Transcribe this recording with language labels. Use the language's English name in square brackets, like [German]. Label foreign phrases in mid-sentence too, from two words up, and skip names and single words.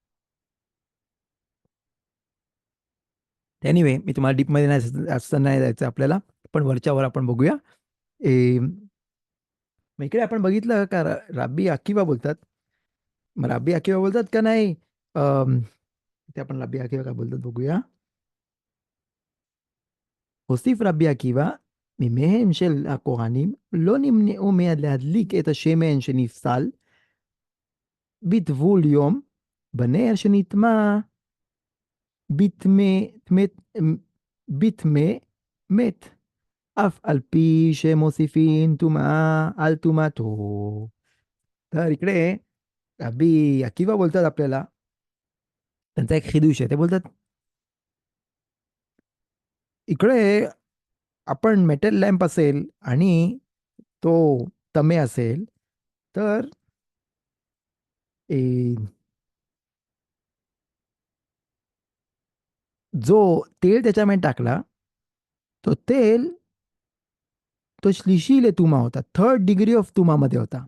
[Marathi] एनिवे मी तुम्हाला डीपमध्ये नाही असं नाही जायचं आपल्याला, पण वरच्यावर आपण बघूया. मग इकडे आपण बघितलं का राब्बी अकिबा बोलतात. मग राब्बी अकिबा बोलतात का नाही, ते आपण राब्बी अकिबा काय बोलतात बघूया. [Hebrew] הוסיף רבי עקיבא, מימיהם של הכהנים לא נמנעו מיד להדליק את השמן שנפסל בטבול יום בנר שנטמע בטמא מת, אף על פי שמוסיפים טומאה על טומאתו. [Marathi] तर इकडे रबी अकिबा बोलतात आपल्याला, त्यांचा एक खिदूश आहे. ते बोलतात इकडे आपण [English] metal lamp [Marathi] असेल आणि तो तमे असेल तर जो तेल त्याच्यामध्ये टाकला तो तेल तो [Hebrew] שלישי לטומאה [Marathi] होता, [English] 3rd degree of [Marathi] तुमामध्ये होता.